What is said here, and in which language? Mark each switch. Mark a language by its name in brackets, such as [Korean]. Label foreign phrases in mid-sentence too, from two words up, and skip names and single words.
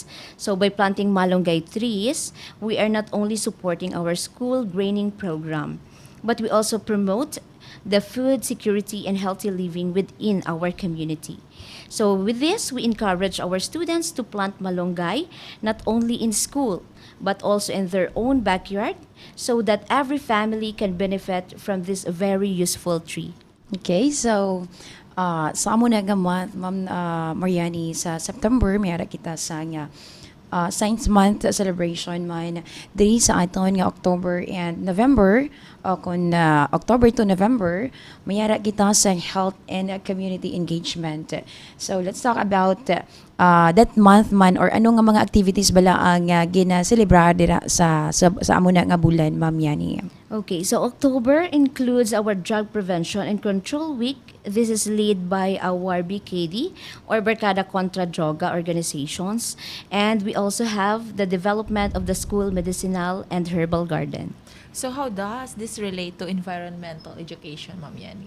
[English] So by planting malunggay trees, we are not only supporting our school graining program, but we also promote the food security and healthy living within our community. So with this, we encourage our students to plant malunggay not only in school, but also in their own backyard so that every family can benefit from this very useful tree. [Hiligaynon] Okay, so sa amo na nga month, Ma'am Mariani, sa September, mayara kita sa nga [English] Science Month celebration [Hiligaynon] man diri sa aton nga [English] October and November, [Hiligaynon] kung [English] October to November, [Hiligaynon] mayara kita sa [English] health and community engagement. So let's talk about that month [Hiligaynon] man, or ano nga mga activities bala ang gina-celebrar dira sa amo na nga bulan, Ma'am Yani. [English] Okay, so October includes our Drug Prevention and Control Week. This is led by our BKD, or Barkada Contra Droga organizations. And we also have the development of the school medicinal and herbal garden. So how does this relate to environmental education, Ma'am Yani?